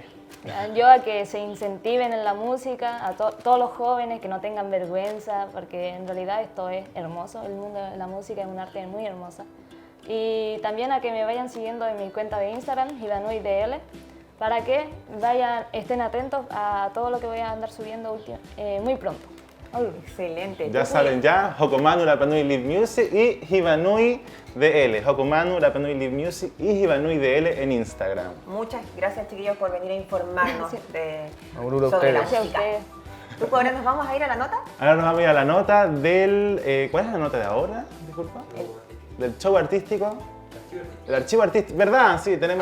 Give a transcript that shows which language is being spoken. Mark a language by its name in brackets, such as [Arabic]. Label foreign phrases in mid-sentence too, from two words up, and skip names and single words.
[Spanish] Yo a que se incentiven en la música, a todos los jóvenes que no tengan vergüenza, porque en realidad esto es hermoso, el mundo de la música es un arte muy hermosa. Y también a que me vayan siguiendo en mi cuenta de Instagram, HibanuiDL, para que estén atentos a todo lo que voy a andar subiendo muy pronto. Excelente. Ya saben, ya, Hokomanu Rapanui Lead Music y Hibanui DL. Hokomanu Rapanui Lead Music y Hibanui DL en Instagram. Muchas gracias, chiquillos, por venir a informarnos Aurora, sobre la ustedes. música. ¿Tú, ahora nos vamos a ir a la nota? Ahora nos vamos a ir a la nota del... ¿Cuál es la nota de ahora? Disculpa. Del show artístico. El archivo artístico. ¿Verdad? Sí, tenemos